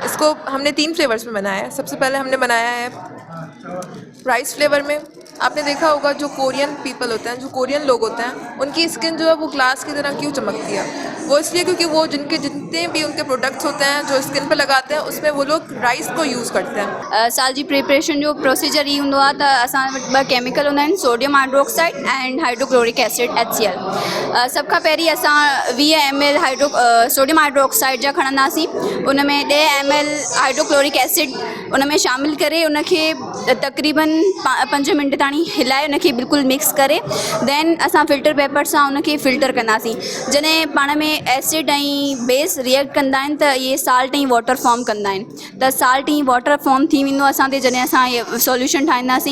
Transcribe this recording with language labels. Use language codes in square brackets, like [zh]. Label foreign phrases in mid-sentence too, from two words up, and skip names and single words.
[hi] इसको हमने 3 फ्लेवर्स में बनाया है। सबसे पहले हमने बनाया है [en] rice flavour [hi] में। आपने देखा होगा जो [en] Korean people [hi] होते हैं, जो कोरियन लोग होते हैं, उनकी स्किन जो है वो ग्लास की तरह क्यों चमकती है? वो इसलिए क्योंकि वो जितने भी उनके प्रोडक्ट्स होते हैं जो स्किन पे लगाते हैं उसमें वो लोग राइस को यूज़ करते हैं। [sd] साल जी प्रिपरेशन जो प्रोसीजर ये होंदो आहे त असां वटि 2 केमिकल हूंदा आहिनि, [en] sodium hydroxide and hydrochloric acid HCl. [sd] सभ खां पहिरीं असां 20 ml [en] sodium hydroxide [sd] जा खणंदासीं, उन में 10 ml [en] hydrochloric acid [sd] उन में शामिल करे उनखे तक़रीबन 5 मिंट ताणी हिलाए उनखे बिल्कुलु मिक्स करे देन असां [en] filter paper [sd] सां उनखे फिल्टर कंदासीं। जॾहिं पाण में एसिड ऐं बेस रिएक्ट कंदा आहिनि त इहे साल्ट ऐं [en] water form [sd] कंदा आहिनि, त साल्ट ऐं [en] water form [sd] थी वेंदो असां ते जॾहिं असां इहे सॉल्यूशन ठाहींदासीं।